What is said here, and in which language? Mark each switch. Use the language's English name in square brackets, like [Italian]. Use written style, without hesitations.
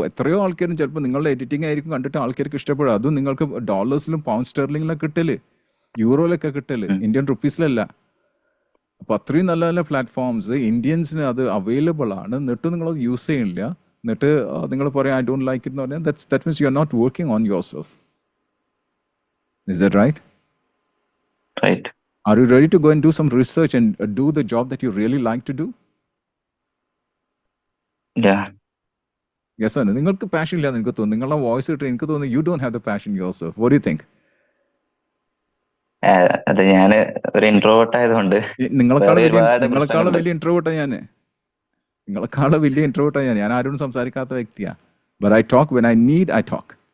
[Malayalam] എത്രയോ ആൾക്കാരും ചിലപ്പോൾ നിങ്ങളുടെ എഡിറ്റിംഗ് ആയിരിക്കും കണ്ടിട്ട് ആൾക്കാർക്ക് ഇഷ്ടപ്പെടുക. അതും നിങ്ങൾക്ക് ഡോളേഴ്സിലും പൗണ്ട് സ്റ്റെർലിംഗിലൊക്കെ കിട്ടല്, യൂറോയിലൊക്കെ കിട്ടല്, ഇന്ത്യൻ റുപ്പീസിലല്ല. അപ്പോൾ അത്രയും നല്ല നല്ല പ്ലാറ്റ്ഫോംസ് ഇന്ത്യൻസിന് അത് അവൈലബിൾ ആണ്. എന്നിട്ട് നിങ്ങളത് യൂസ് ചെയ്യണില്ല. എന്നിട്ട് നിങ്ങൾ പറയാം [English] I don't like it [Malayalam] എന്ന് പറഞ്ഞാൽ [English] That means you are not working on your self. Is that right? Right. Are you ready to go and do some research and do the job that you really like to do? Yeah. Yes or no? [Malayalam] നിങ്ങൾക്ക് passion ഇല്ലാന്ന് എനിക്ക് തോന്നുന്നു. നിങ്ങളുടെ voice ഇട്ട് എനിക്ക് തോന്നുന്നു [English] You don't have the passion your self. What do you think? [Malayalam] അത് ഞാന് ഒരു ഇൻട്രോവേർട്ട് ആയതുകൊണ്ട് നിങ്ങളെക്കാളും വേറെ വലിയ ഒരുപാട് നിങ്ങളെക്കാളും പ്രശ്നങ്ങളുണ്ട്. വലിയ ഇൻട്രോവേർട്ടാണ് ഞാൻ. നിങ്ങളെക്കാളും വലിയ ഇൻട്രോവേർട്ടാണ് ഞാൻ. ഞാൻ ആരോടും സംസാരിക്കാത്ത വ്യക്തിയാണ്. [English] But I talk when I need I talk.